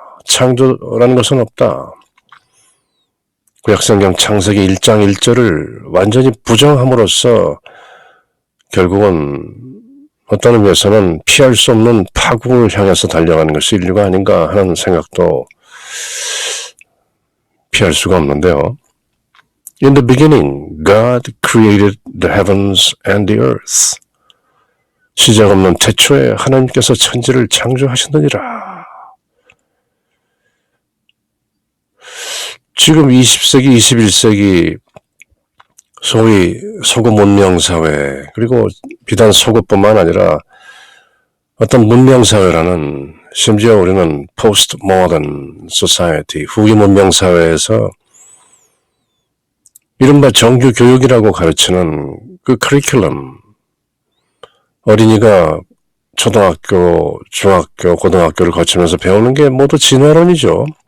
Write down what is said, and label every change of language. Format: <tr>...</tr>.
<ko>창조라는 것은 없다. 구약성경 창세기 1장 1절을 완전히 부정함으로써 결국은 어떤 의미에서는 피할 수 없는 파국을 향해서 달려가는 것이 인류가 아닌가 하는 생각도 피할 수가 없는데요.</ko> <en>In the beginning, God created the heavens and the earth.</en> <ko>시작 없는 태초에 하나님께서 천지를 창조하셨느니라. 지금 20세기, 21세기 소위 소급 문명사회, 그리고 비단 소급뿐만 아니라 어떤 문명사회라는, 심지어 우리는</ko> <en>post modern society,</en> <ko>후기 문명사회에서 이른바 정규 교육이라고 가르치는 그 커리큘럼, 어린이가 초등학교, 중학교, 고등학교를 거치면서 배우는 게 모두 진화론이죠.</ko>